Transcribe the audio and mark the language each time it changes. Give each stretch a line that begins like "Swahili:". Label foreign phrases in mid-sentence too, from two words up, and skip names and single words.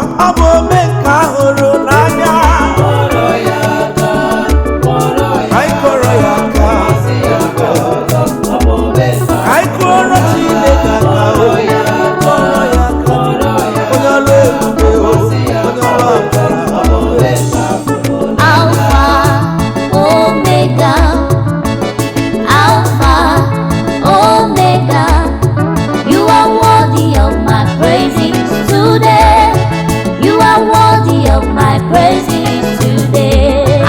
Igbo: Ọ bụ ome nke a hụrụ n'anya. Ka anyị kụọrọ ya aka. Ka anyị kụọrọ Chineke aka o. Kụọrọ ya aka. Onye ọlụ ebube o. Onye ọlụ amara.
English: Alpha, Omega, Alpha, Omega, you are worthy of my praises today. You are worthy of my praises today.